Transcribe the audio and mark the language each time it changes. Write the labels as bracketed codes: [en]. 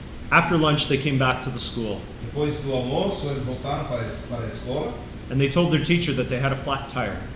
[en] After lunch, they came back to the school, [pt] Depois do almoço, eles voltaram para a escola [en] and they told their teacher that they had a flat tire.